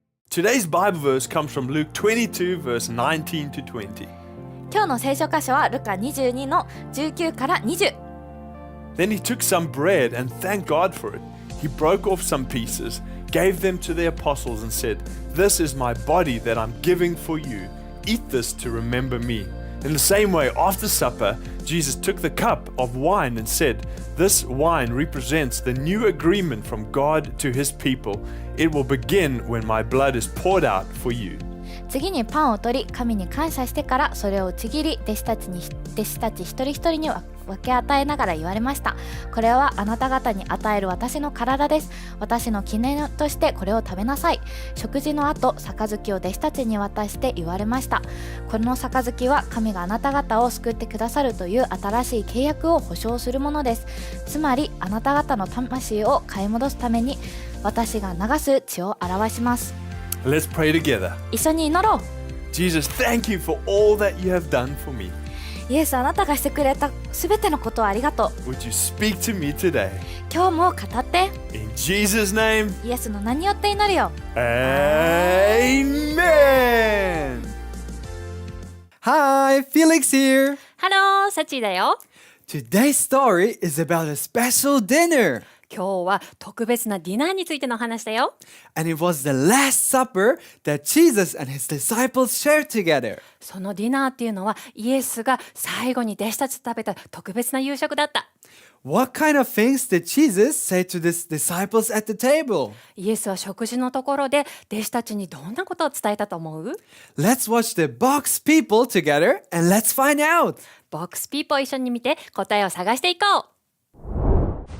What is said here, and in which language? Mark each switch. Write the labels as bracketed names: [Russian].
[English] Today's Bible verse comes from Luke 22, verse 19 to 20. [Japanese] 今日の聖書箇所はルカ22の19から20。 [English] Then he took some bread and thanked God for it. He broke off some pieces, gave them to the apostles, and said, "This is my body that I'm giving for you. Eat this to remember me." In the same way, after supper, Jesus took the cup of wine and said, "This wine represents the new agreement from God to his people. It will begin when my blood is poured out for you." [Japanese] 次にパンを取り、神に感謝してからそれをちぎり、弟子たち一人一人に分け与えながら言われました。これはあなた方に与える私の体です。私の記念としてこれを食べなさい。食事の後、杯を弟子たちに渡して言われました。この杯は神があなた方を救ってくださるという新しい契約を保証するものです。つまりあなた方の魂を買い戻すために私が流す血を表します。 [English] Let's pray together. [Japanese] 一緒に祈ろう。 [English] Jesus, thank you for all that you have done for me. [Japanese] イエス、あなたがしてくれたすべてのことをありがとう。 [English] Would you speak to me today? [Japanese] 今日も語って。 [English] In Jesus' name, [Japanese] イエスの名によって祈るよ。 [English] Amen. Hi, Felix here. [Japanese] ハロー、サチーだよ。 [English] Today's story is about a special dinner. [Japanese] 今日は特別なディナーについての話だよ。 [English] And it was the last supper that Jesus and his disciples shared together. [Japanese] そのディナーっていうのはイエスが最後に弟子たちと食べた特別な夕食だった。 [English] What kind of things did Jesus say to his disciples at the table? [Japanese] イエスは食事のところで弟子たちにどんなことを伝えたと思う？ [English] Let's watch the box people together and let's find out. [Japanese] ボックスピーポー一緒に見て答えを探していこう。